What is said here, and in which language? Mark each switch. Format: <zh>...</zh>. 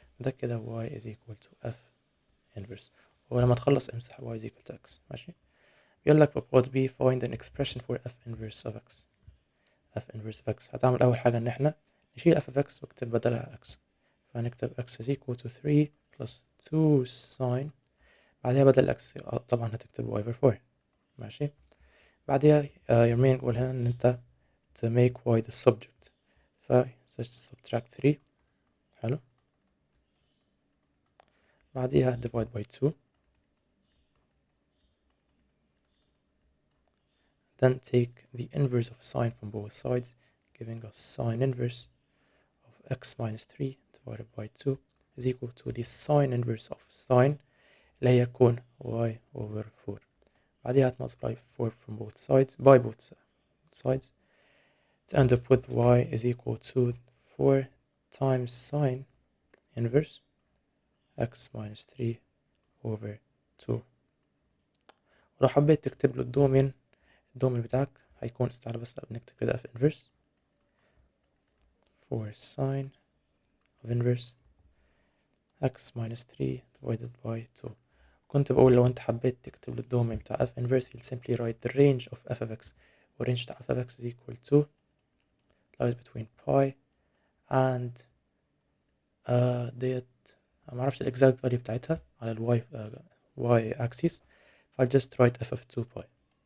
<ar>ده كده</ar> <en>y is equal to f inverse.</en> <ar>ولما تخلص امسح</ar> <en>y is equal to x.</en> <ar>ماشي. يقول لك في</ar> <en>part B find an expression for f inverse of x. f inverse of x</en> <ar>هتعمل أول حاجة إن احنا نشيل</ar> <en>f of x</en> <ar>واكتب بدلها</ar> <en>x.</en> <ar>فهنكتب</ar> <en>x is equal to 3 plus 2 sine.</en> <ar>بعدها بدل x طبعا هتكتب</ar> <en>y over 4.</en> <ar>ماشي.</ar> <en>بعدها your main goal</en> <ar>هنا إن أنت</ar> <en>to make y the subject. subtract 3. حلو. بعدها divide by 2. Then take the inverse of sine from both sides, giving us sine inverse of x minus 3 divided by 2 is equal to the sine inverse of sine</en> <ar>اللي هي يكون</ar> <en>y over 4. بعدها multiply 4 from both sides by both sides to end up with y is equal to 4 times sine inverse x minus 3 over 2.</en> <ar>ولو حبيت تكتب له الدومين بتاعك هيكون استعلى بس بنكتب كده</ar> <en>f inverse 4 sine of inverse x minus 3 divided by 2.</en> <ar>كنت بقول لو انت حبيت تكتب له الدومين بتاع</ar> <en>f inverse you'll simply write the range of f of x, range بتاع f of x is equal to lies between pi and</en> <ar>ديت معرفش</ar> <en>ال exact value بتاعتها على ال y axis, فال just write f of 2 pi.</en>